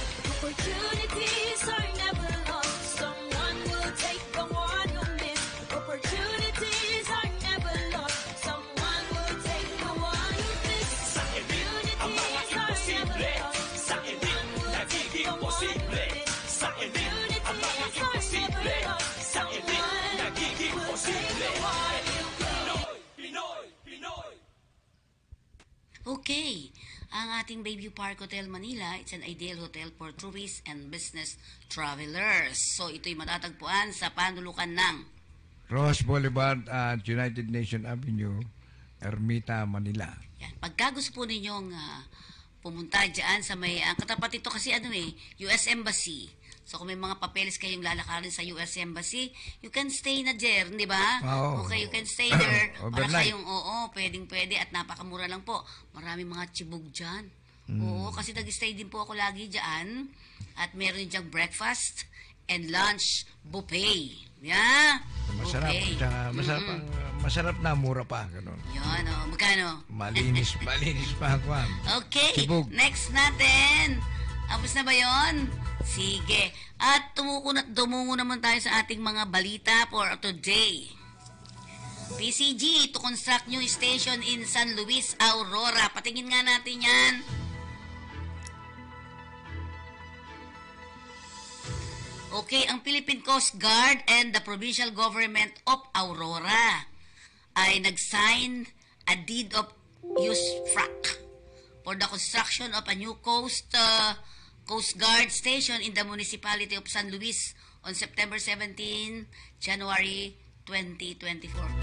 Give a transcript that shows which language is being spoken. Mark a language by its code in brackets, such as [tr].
[en] Opportunities are never lost. Someone will take the one you miss. Opportunities are never lost. Someone will take the one you miss. [tl] Sa elite, ang mga imposible, sa elite nagiging posible. Sa elite, ang mga imposible, sa elite nagiging posible. Pinoy, Pinoy, Pinoy. [en] Okay, [tl] ang ating [en] Bayview Park Hotel Manila, it's an ideal hotel for tourists and business travelers. [tl] So ito'y matatagpuan sa panulukan ng [en] Ross Boulevard at United Nation Avenue, Ermita, Manila. [tl] yan. Pagka gusto po ninyong pumunta dyan sa may, katapat ito kasi US Embassy. So kung may mga papeles kayong lalakarin sa US Embassy, [en] you can stay [tl] na there, di ba? Oo. [en] Okay, you can stay there. [tl] Para [en] Overnight. [tl] kayong, pwedeng-pwede at napakamura lang po. Maraming mga chibog dyan. Oo, kasi nag-stay din po ako lagi dyan. At meron diyang [en] breakfast and lunch buffet. [tl] Yeah? Masarap. [en] Buffet. [tl] Tsaka masarap na, mura pa. Ganun. Yan, magkano? Malinis pa ako. Okay, Tibog. next natin. Tapos na ba yon? Sige. At dumungo naman tayo sa ating mga balita [en] for today. PCG to construct new station in San Luis, Aurora. [tl] Patingin nga natin yan. [en] Okay, ang Philippine Coast Guard and the provincial government of Aurora ay nag-sign a deed of use FRAC for the construction of a new Coast Guard station in the municipality of San Luis on September 17, January 2024.